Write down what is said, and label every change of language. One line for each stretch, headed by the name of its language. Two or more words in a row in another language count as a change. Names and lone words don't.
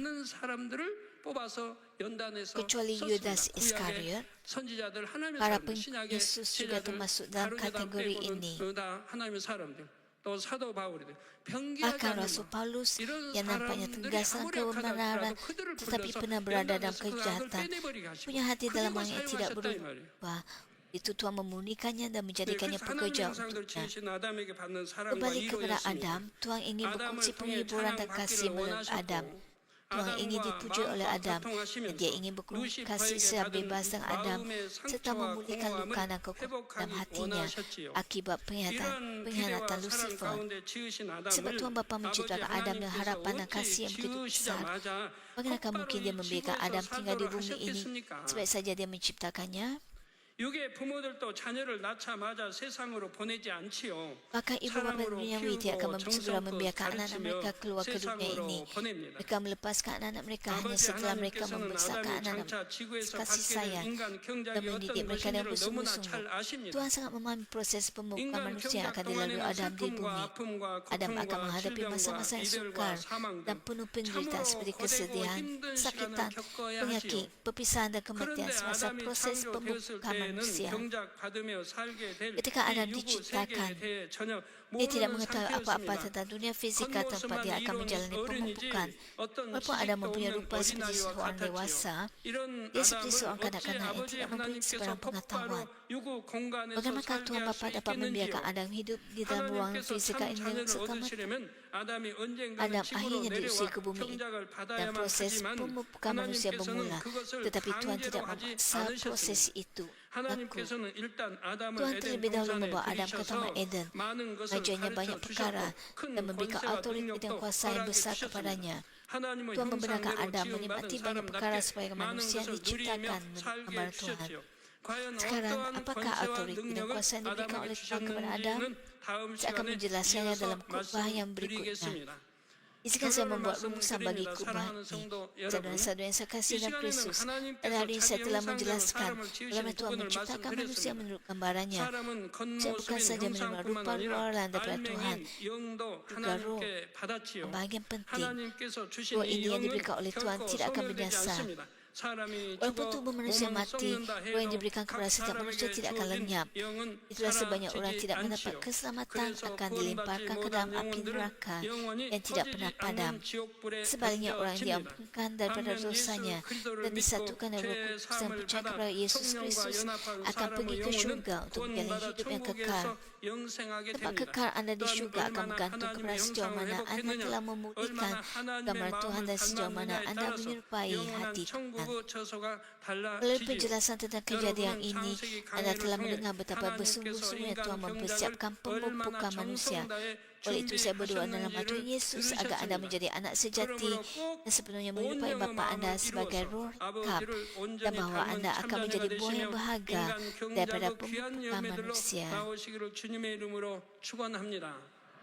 Malay: Kecuali Yudas Iskariot, para pengikut Yesus juga termasuk dalam kategori ini. Bahkan Rasul Paulus yang nampaknya tegas dan kebenaran tetapi pernah berada dalam kejahatan, punya hati dalam yang tidak berubah, Itu Tuhan memurnikannya dan
Korean: 네,
Malay: menjadikannya
Korean: 그래서
Malay: pekerja
Korean: 하나님의 상을
Malay: untuknya.
Korean: 지으신 아담에게 받는 사랑과
Malay: Kembali kepada
Korean: 위로였습니다.
Malay: Adam, Tuhan ingin
Korean: 아담을
Malay: berkongsi
Korean: 통해
Malay: penghiburan dan kasih
Korean: 찬양받기를
Malay: melalui Adam.
Korean: 원하셨고
Malay: Tuhan ingin
Korean: 아담과
Malay: dipuji oleh
Korean: 마음과
Malay: Adam dan
Korean: 교통하시면서
Malay: dia ingin berkomunikasi
Korean: 루시퍼에게
Malay: secara
Korean: 받은
Malay: bebas dengan Adam
Korean: 마음의
Malay: serta
Korean: 상처와
Malay: memulihkan luka
Korean: 공허함을
Malay: dan kekuatan dalam
Korean: 회복하기
Malay: hatinya
Korean: 원하셨지요.
Malay: akibat
Korean: 이런 기대와
Malay: pengkhianatan
Korean: 사랑
Malay: Lucifer.
Korean: 가운데 지으신
Malay: Sebab
Korean: 아담을
Malay: Tuhan Bapa
Korean: 아버지
Malay: menciptakan Adam dengan
Korean: 하나님께서
Malay: harapan dan
Korean: 어찌
Malay: kasih yang begitu besar.
Korean: 지으시자마자
Malay: Bagaimana mungkin dia
Korean: 헛바로 이
Malay: membiarkan
Korean: 지구에서
Malay: Adam tinggal di
Korean: 살도록
Malay: bumi ini
Korean: 하셨겠습니까?
Malay: sebaik saja dia menciptakannya?
Korean: 육의 부모들도 자녀를 낳자마자 세상으로 보내지 않지요.
Malay: Maka ibu bapa
Korean: 사랑으로
Malay: duniawi tidak akan
Korean: 키우고
Malay: segera
Korean: 정성껏
Malay: membiarkan anak-anak mereka
Korean: 가르치며
Malay: keluar ke dunia
Korean: 세상으로
Malay: ini.
Korean: 보냅니다.
Malay: Mereka melepaskan anak-anak mereka hanya
Korean: 아버지
Malay: setelah mereka
Korean: 하나님께서는
Malay: membesarkan
Korean: 아담이
Malay: anak-anak
Korean: 장차 지구에서
Malay: kasih
Korean: 갖게 될
Malay: sayang
Korean: 인간
Malay: dan
Korean: 경작이
Malay: mendidik
Korean: 어떤
Malay: mereka dengan
Korean: 것인지를 너무나 잘
Malay: bersungguh-sungguh.
Korean: 아십니다.
Malay: Tuhan sangat memahami proses pembukaan
Korean: 인간
Malay: manusia yang
Korean: 경작
Malay: akan dilalui
Korean: 동안에는
Malay: Adam di
Korean: 슬픔과
Malay: bumi.
Korean: 아픔과
Malay: Adam akan
Korean: 고통과
Malay: menghadapi
Korean: 질병과
Malay: masa-masa yang
Korean: 이별과
Malay: sukar
Korean: 사망
Malay: dan
Korean: 등
Malay: penuh penderitaan
Korean: 참으로
Malay: seperti
Korean: 고되고
Malay: kesedihan,
Korean: 힘든
Malay: kesakitan,
Korean: 시간을 겪어야
Malay: penyakit,
Korean: 하지요.
Malay: perpisahan dan kematian
Korean: 그런데
Malay: semasa
Korean: 아담이
Malay: proses
Korean: 창조되었을
Malay: pembukaan
Korean: 때는
Malay: manusia.
Korean: 경작받으며 살게 될
Malay: Ketika Adam
Korean: 이 유구
Malay: diciptakan,
Korean: 세계에 대해 전혀
Malay: dia tidak
Korean: 모르는
Malay: mengetahui apa-apa
Korean: 상태였습니다.
Malay: tentang dunia fisika tempat dia akan menjalani
Korean: 어른이지
Malay: pemumpukan.
Korean: 어떤
Malay: Walaupun Adam
Korean: 지식도
Malay: mempunyai
Korean: 없는
Malay: rupa seperti
Korean: 어린아이와
Malay: seorang
Korean: 같았지요.
Malay: dewasa,
Korean: 이런
Malay: dia seperti
Korean: 아담을
Malay: seorang
Korean: 어찌
Malay: kanak-kanak yang
Korean: 아버지
Malay: tidak mempunyai
Korean: 하나님께서
Malay: sebarang
Korean: 폭발로
Malay: pengetahuan.
Korean: 유구 공간에서
Malay: Bagaimana
Korean: 살게
Malay: Tuhan
Korean: 할
Malay: Bapa
Korean: 수
Malay: dapat membiarkan
Korean: 있겠는지요?
Malay: Adam hidup di dalam ruang
Korean: 하나님께서
Malay: fisika
Korean: 참
Malay: ini
Korean: 자녀를
Malay: serta mati?
Korean: 얻으시려면 아담이 언젠가는
Malay: Adam
Korean: 지구로
Malay: akhirnya
Korean: 내려와
Malay: diusir ke bumi
Korean: 경작을
Malay: dan
Korean: 받아야만
Malay: proses
Korean: 하지만
Malay: pemumpukan manusia
Korean: 하나님께서는
Malay: bermula.
Korean: 그것을
Malay: Tetapi Tuhan
Korean: 강제로
Malay: tidak
Korean: 하지
Malay: memaksa proses
Korean: 않으셨습니다.
Malay: itu. Aku,
Korean: 하나님께서는 일단 아담을
Malay: Tuhan
Korean: 에덴
Malay: terlebih dahulu
Korean: 동산에
Malay: membawa Adam ke
Korean: 들이셔서
Malay: Taman Eden,
Korean: 많은 것을
Malay: mengajarnya banyak
Korean: 가르쳐
Malay: perkara
Korean: 주셨고 큰
Malay: dan memberikan
Korean: 권세와
Malay: autoriti dan
Korean: 능력도
Malay: kuasa yang
Korean: 허락해
Malay: besar
Korean: 주셨습니다.
Malay: kepadanya.
Korean: 하나님은
Malay: Tuhan membenarkan
Korean: 형상대로
Malay: Adam
Korean: 지음받은
Malay: menikmati banyak perkara
Korean: 사람답게
Malay: supaya
Korean: 많은
Malay: manusia
Korean: 것을
Malay: diciptakan
Korean: 누리며
Malay: menurut
Korean: 살게
Malay: gambar Tuhan.
Korean: 해주셨지요. 과연
Malay: Sekarang,
Korean: 어떠한
Malay: apakah
Korean: 권세와
Malay: autoriti dan
Korean: 능력을
Malay: kuasa yang diberikan
Korean: 아담에게
Malay: oleh Tuhan kepada Adam?
Korean: 주셨는지는 다음
Malay: Saya akan
Korean: 시간에
Malay: menjelaskannya
Korean: 이어서
Malay: dalam khutbah yang berikutnya.
Korean: 말씀드리겠습니다.
Malay: Izinkan saya
Korean: 결론을
Malay: membuat rumusan bagi
Korean: 말씀드립니다.
Malay: khutbah
Korean: 사랑하는
Malay: ini.
Korean: 성도
Malay: Saudara-saudara yang saya
Korean: 이
Malay: kasih dalam
Korean: 시간에는
Malay: Kristus, pada
Korean: 하나님께서
Malay: hari ini saya
Korean: 자기
Malay: telah
Korean: 형상대로
Malay: menjelaskan
Korean: 사람을 지으신
Malay: bagaimana Tuhan
Korean: 부분을
Malay: menciptakan manusia
Korean: 말씀드렸습니다.
Malay: menurut gambarannya.
Korean: 사람은
Malay: Saya bukan
Korean: 겉모습인
Malay: saja menerima
Korean: 형상뿐만
Malay: rupa
Korean: 아니라
Malay: luaran daripada Tuhan,
Korean: 알맹인 영도
Malay: juga roh,
Korean: 하나님께 받았지요.
Malay: bahagian penting.
Korean: 하나님께서 주신
Malay: Roh
Korean: 이
Malay: ini yang
Korean: 영은
Malay: diberikan oleh Tuhan
Korean: 결코
Malay: tidak akan
Korean: 소멸되지
Malay: binasa.
Korean: 않습니다. 사람이
Malay: Walaupun
Korean: 죽어
Malay: tubuh manusia
Korean: 몸은
Malay: mati,
Korean: 썩는다
Malay: roh yang
Korean: 해도
Malay: diberikan
Korean: 각
Malay: kepada setiap manusia
Korean: 사람에게
Malay: tidak akan
Korean: 주어진
Malay: lenyap.
Korean: 영은
Malay: Itulah sebanyak orang
Korean: 사라지지
Malay: tidak mendapat
Korean: 않지요.
Malay: keselamatan
Korean: 그래서
Malay: akan
Korean: 구원받지
Malay: dilemparkan ke dalam
Korean: 못한
Malay: api
Korean: 영혼들은
Malay: neraka
Korean: 영원히
Malay: yang tidak
Korean: 꺼지지
Malay: pernah padam.
Korean: 않는 지옥불에
Malay: Sebaliknya orang yang
Korean: 던져집니다.
Malay: diampunkan daripada
Korean: 반면
Malay: dosanya
Korean: 예수 그리스도를
Malay: dan
Korean: 믿고
Malay: disatukan dengan Roh
Korean: 죄
Malay: Kudus dan
Korean: 사함을
Malay: percaya
Korean: 받아
Malay: kepada Yesus
Korean: 성령과
Malay: Kristus
Korean: 연합한
Malay: akan
Korean: 사람의
Malay: pergi ke
Korean: 영혼은
Malay: syurga untuk menjalani
Korean: 구원받아
Malay: hidup yang kekal.
Korean: 천국에서 영생하게
Malay: Tempat
Korean: 됩니다.
Malay: kekal anda di
Korean: 또한
Malay: syurga akan
Korean: 얼마나
Malay: bergantung kepada
Korean: 하나님의
Malay: sejauh
Korean: 형상을
Malay: mana anda
Korean: 회복했느냐,
Malay: telah memulihkan
Korean: 얼마나 하나님의
Malay: gambar Tuhan
Korean: 마음을
Malay: dan sejauh mana
Korean: 닮았느냐에
Malay: anda
Korean: 따라서
Malay: menyerupai
Korean: 영원한
Malay: hati Tuhan.
Korean: 천국의 처소가
Malay: Melalui
Korean: 달라지지요.
Malay: penjelasan tentang kejadian
Korean: 여러분은
Malay: ini,
Korean: 창세기
Malay: anda
Korean: 강해를
Malay: telah
Korean: 통해
Malay: mendengar betapa
Korean: 하나님께서
Malay: bersungguh-sungguhnya
Korean: 인간
Malay: Tuhan
Korean: 경작을
Malay: mempersiapkan
Korean: 얼마나
Malay: pemumpukan manusia.
Korean: 정성 다해
Malay: Oleh itu saya berdoa dalam nama Tuhan Yesus agar anda
Korean: 준비하셨습니다.
Malay: menjadi anak sejati
Korean: 그러므로 꼭
Malay: dan sepenuhnya
Korean: 온
Malay: menyerupai
Korean: 영의
Malay: Bapa anda
Korean: 마음을
Malay: sebagai
Korean: 이루어서
Malay: roh lengkap
Korean: 아버지를
Malay: dan
Korean: 온전히
Malay: bahawa
Korean: 닮은
Malay: anda akan
Korean: 참자가
Malay: menjadi buah
Korean: 되시며
Malay: yang berharga
Korean: 인간
Malay: daripada
Korean: 경작의 귀한
Malay: pemumpukan
Korean: 열매들로
Malay: manusia.
Korean: 나오시기를 주님의 이름으로 축원합니다.